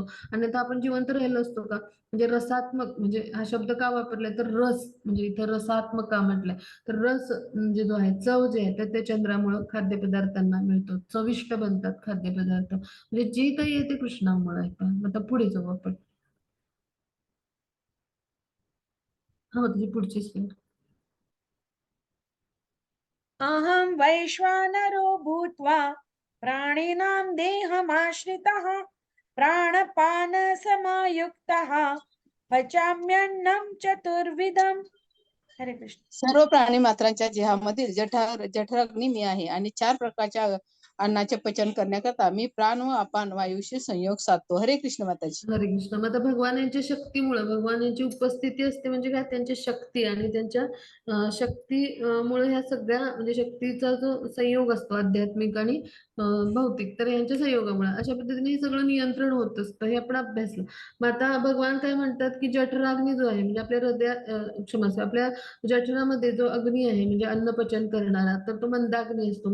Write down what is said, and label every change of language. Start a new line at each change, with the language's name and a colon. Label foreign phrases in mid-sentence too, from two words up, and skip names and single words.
Marathi: अन्यथा आपण जिवंत राहिलो असतो का? म्हणजे रसात्मक, म्हणजे हा शब्द का वापरलाय तर रस, म्हणजे इथं रसात्मक का म्हटलंय तर रस म्हणजे जो आहे, चव जे आहे तर ते चंद्रामुळे खाद्यपदार्थांना मिळतो, चविष्ट बनतात खाद्यपदार्थ. म्हणजे जे काही आहे ते कृष्णामुळे आहे. पण आता पुढे जाऊ आपण. हा, त्याची पुढची स्लाईड.
Sanskrit: अहं वैश्वानरो भूत्वा प्राणिनां देहमाश्रितः प्राणपानसमायुक्तः पचाम्यन्नं चतुर्विधम्.
Marathi: हरे कृष्ण. सर्व प्राणी मात्रांच्या देहामधील जठराग्नी मी आहे आणि 4 प्रकारच्या अन्नाचे पचन करण्याकरता मी प्राण व अपान वायूशी संयोग साधतो. हरे कृष्ण माताजी. हरे कृष्ण. मग आता भगवान यांच्या शक्तीमुळे, भगवान यांची उपस्थिती असते म्हणजे काय, त्यांची शक्ती आणि त्यांच्या शक्तीमुळे ह्या सगळ्या म्हणजे शक्तीचा जो संयोग असतो आध्यात्मिक आणि भौतिक, तर यांच्या संयोगामुळे अशा पद्धतीने हे सगळं नियंत्रण होत असतं. हे आपण अभ्यासलं. मग आता भगवान काय म्हणतात की जठराग्नी जो आहे म्हणजे आपल्या हृदयात क्षमस्व आपल्या जठरामध्ये जो अग्नी आहे म्हणजे अन्न पचन करणारा, तर तो मंदाग्नी असतो.